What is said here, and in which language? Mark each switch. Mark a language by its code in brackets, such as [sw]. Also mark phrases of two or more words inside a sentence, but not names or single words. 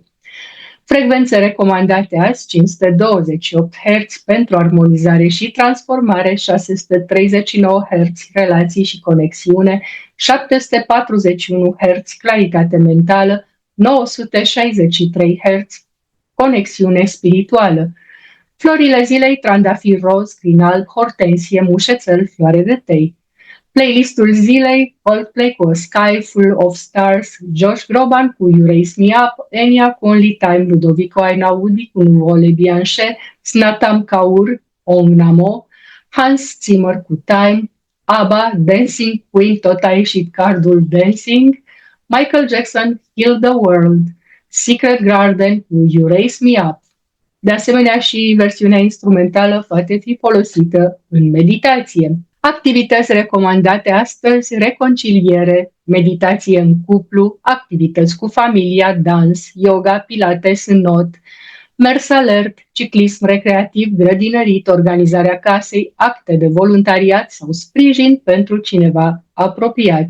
[ro] Frecvențe recomandate azi: 528 Hz pentru armonizare și transformare, 639 Hz relații și conexiune, 741 Hz claritate mentală, 963 Hz conexiune spirituală. Florile zilei: trandafir roz, crin alb, hortensie, mușețel, floare de tei. Playlistul zilei: Coldplay cu A Sky Full of Stars, Josh Groban cu You Raise Me Up, Enya cu Only Time, Ludovico Einaudi cu Nuvole Bianche, Snatam Kaur, Om Namo, Hans Zimmer cu Time, ABBA, Dancing Queen, tot a ieșit cardul Dancing, Michael Jackson, Heal the World, Secret Garden cu You Raise Me Up. De asemenea, și versiunea instrumentală poate fi folosită în meditație. Activități recomandate astăzi: reconciliere, meditație în cuplu, activități cu familia, dans, yoga, pilates în not, mers alert, ciclism recreativ, grădinărit, organizarea casei, acte de voluntariat sau sprijin pentru cineva apropiat.